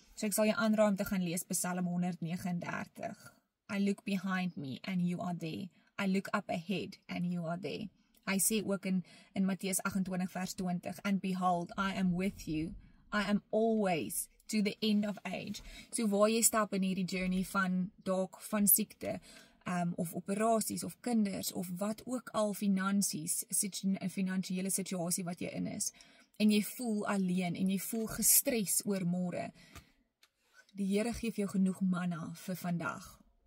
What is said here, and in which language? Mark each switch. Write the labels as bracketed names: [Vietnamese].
[Afrikaans] So ek sal jou aanraai om te gaan lees Psalm 139. [English] I look behind me and you are there. I look up ahead and you are there. [Afrikaans] Hy sê ook in Matteus 28 vers 20, [English] and behold, I am with you. I am always to the end of age. [Afrikaans] So waar jy stap in hierdie journey van dalk van siekte, of operasies, of kinders, of wat ook al finansies, 'n finansiële situasie wat jy in is, en jy voel alleen, en jy voel gestres oor môre, die Here gee vir jou genoeg manna vir vandag.